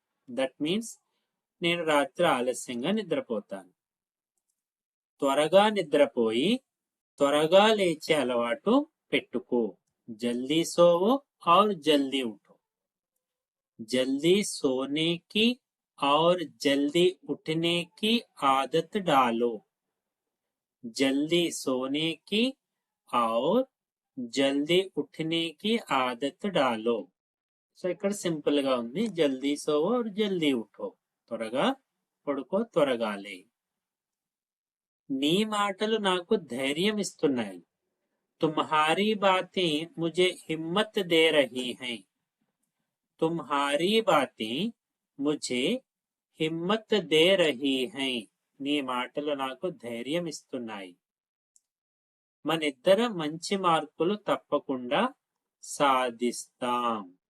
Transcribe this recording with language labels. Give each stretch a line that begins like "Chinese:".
English: that means
Telugu: నేను రాత్రి ఆలస్యంగా నిద్రపోతాను. త్వరగా నిద్రపోయి త్వరగా లేచే అలవాటు పెట్టుకో.
Hindi: జల్దీ సోవో और जल्दी उठो. जल्दी सोने की और जल्दी उठने की आदत डालो. जल्दी सोने की और जल्दी उठने की आदत डालो.
Telugu: సో ఇక్కడ సింపుల్ గా ఉంది.
Hindi: జల్దీ సోవో और जल्दी उठो.
Telugu: త్వరగా పడుకో త్వరగా లే. నీ మాటలు నాకు ధైర్యం ఇస్తున్నాయి.
Hindi: तुम्हारी बातें मुझे हिम्मत दे रही हैं. तुम्हारी बातें मुझे हिम्मत दे रही हैं.
Telugu: నీ మాటలు నాకు ధైర్యం ఇస్తున్నాయి. మనిద్దరం మంచి మార్కులు తప్పకుండా సాధిస్తాం.